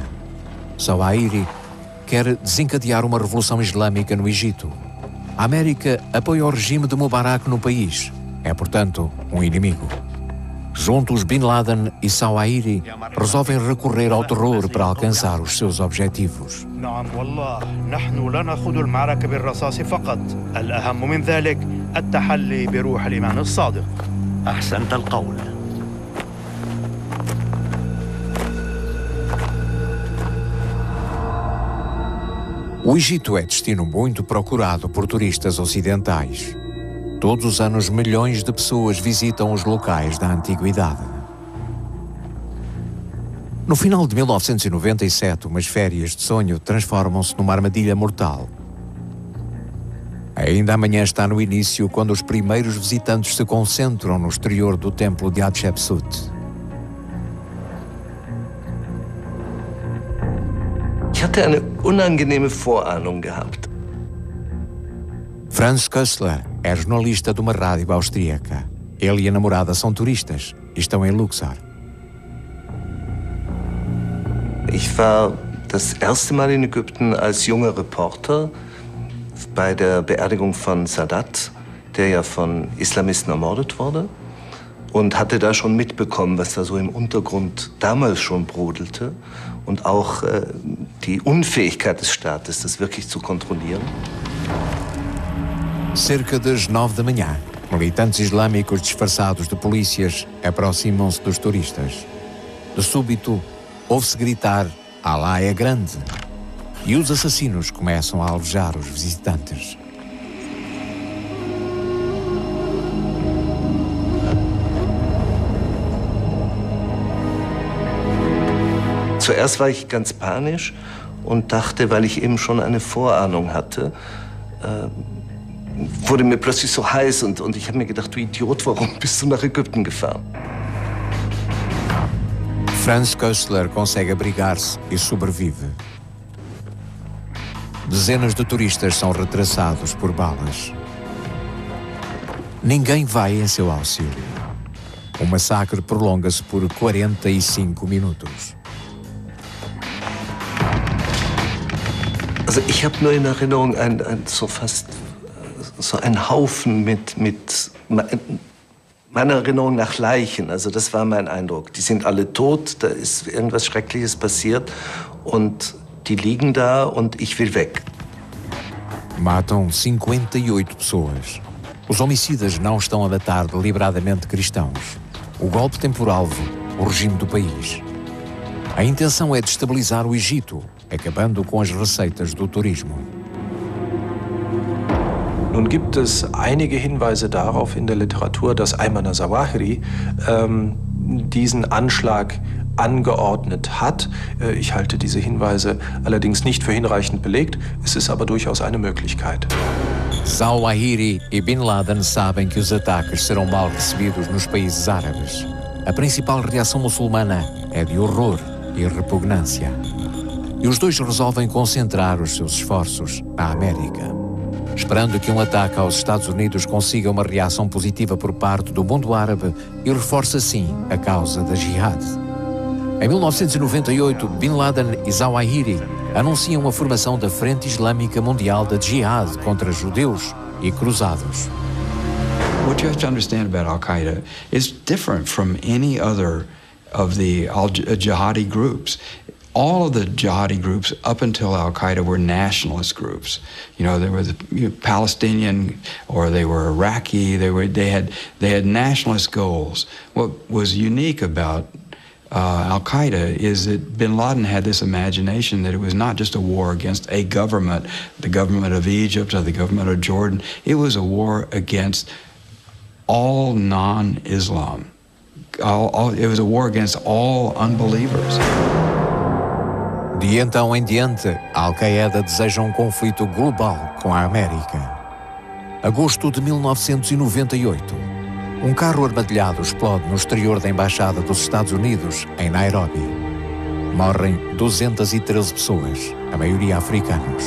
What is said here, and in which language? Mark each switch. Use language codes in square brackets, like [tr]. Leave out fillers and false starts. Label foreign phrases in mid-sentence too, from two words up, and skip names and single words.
[pt] Zawahiri quer desencadear uma revolução islâmica no Egito. A América apoia o regime de Mubarak no país. É, portanto, um inimigo. Juntos, Bin Laden e Zawahiri resolvem recorrer ao terror para alcançar os seus objetivos. [ar] نعم والله نحن لا نخوض المعركة بالرصاص فقط الأهم من ذلك التحلي بروح الإيمان الصادق. أحسنت القول. [pt] O Egito é destino muito procurado por turistas ocidentais. Todos os anos, milhões de pessoas visitam os locais da antiguidade. No final de 1997, umas férias de sonho transformam-se numa armadilha mortal. Ainda amanhã está no início quando os primeiros visitantes se concentram no exterior do templo de Hatshepsut. [de] Ich hatte eine unangenehme Vorahnung gehabt. [pt] Franz Kössler é jornalista de uma rádio austríaca. Ele e a namorada são turistas e estão em Luxor. [de] Ich war das erste Mal in Ägypten als junger Reporter bei der Beerdigung von Sadat, der ja von Islamisten ermordet wurde, und hatte da schon mitbekommen, was da so im Untergrund damals schon brodelte und auch die Unfähigkeit des Staates, das wirklich zu kontrollieren. [pt] Cerca das 9 da manhã, militantes islâmicos disfarçados de polícias aproximam-se dos turistas. De súbito, ouve-se gritar "Alá é grande!" e os assassinos começam a alvejar os visitantes. [de] Zuerst war ich ganz panisch und dachte, weil ich eben schon eine Vorahnung hatte, wurde mir plötzlich so heiß und ich habe mir gedacht, du Idiot, warum bist du nach Ägypten gefahren? [pt] Franz Köstler consegue abrigar-se e sobrevive. Dezenas de turistas são retraçados por balas. Ninguém vai em seu auxílio. O massacre prolonga-se por 45 minutos. [de] Also ich habe nur in Erinnerung so ein Haufen mit meiner Erinnerung nach Leichen. Also das war mein Eindruck. Die sind alle tot, da ist irgendwas Schreckliches passiert und die liegen da und ich will weg. [pt] Matam 58 pessoas. Os homicidas não estão a matar deliberadamente cristãos. O golpe tem por alvo o regime do país. A intenção é destabilizar o Egito, acabando com as receitas do turismo. [de] Nun gibt es einige Hinweise darauf in der Literatur, dass Ayman al-Zawahiri diesen Anschlag angeordnet hat. Ich halte diese Hinweise allerdings nicht für hinreichend belegt. Es ist aber durchaus eine Möglichkeit. [pt] Zawahiri e Bin Laden sabem que os ataques serão mal recebidos nos países árabes. A principal reação muçulmana é de horror e repugnância. E os dois resolvem concentrar os seus esforços na América, esperando que um ataque aos Estados Unidos consiga uma reação positiva por parte do mundo árabe e reforce assim a causa da Jihad. Em 1998, Bin Laden e Zawahiri anunciam a formação da Frente Islâmica Mundial da Jihad contra judeus e cruzados. [en] What you have to understand about Al-Qaeda is different from any other of the jihadi groups. All of the jihadi groups up until Al-Qaeda were nationalist groups. You know, they were Palestinian or they were Iraqi. They had nationalist goals. What was unique about Al-Qaeda is that Bin Laden had this imagination that it was not just a war against a government, the government of Egypt or the government of Jordan. It was a war against all non-Islam. It was a war against all unbelievers. [pt] De então em diante, a Al-Qaeda deseja um conflito global com a América. Agosto de 1998. Um carro armadilhado explode no exterior da Embaixada dos Estados Unidos, em Nairobi. Morrem 213 pessoas, a maioria africanos.